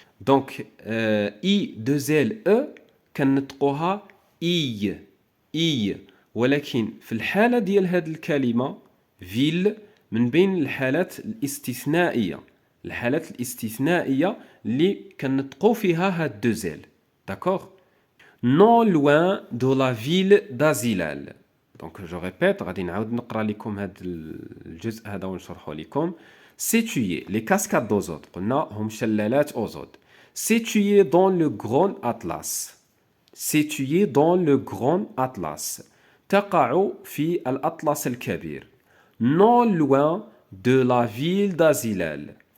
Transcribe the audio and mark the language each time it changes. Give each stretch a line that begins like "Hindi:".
Arabic: Donc, I, 2 L, E, كنطقوها I. ولكن في الحالة ديال هذه الكلمة فيل من بين الحالات الاستثنائية. الحالات الاستثنائية اللي كنطقو فيها هاد 2 L.
French: داكوغ. non loin de la ville d'Azilal. دونك جو ريبيت،
Arabic: غادي نعاود نقرا لكم هاد الجزء هذا ونشرحه لكم.
French: situé les cascades d'Ozod
Arabic: قلنا هم شلالات أوزود.
French: situé dans le grand Atlas. situé dans le grand Atlas.
Arabic: تقع في الأطلس الكبير.
French: non loin de la ville d'Azilal.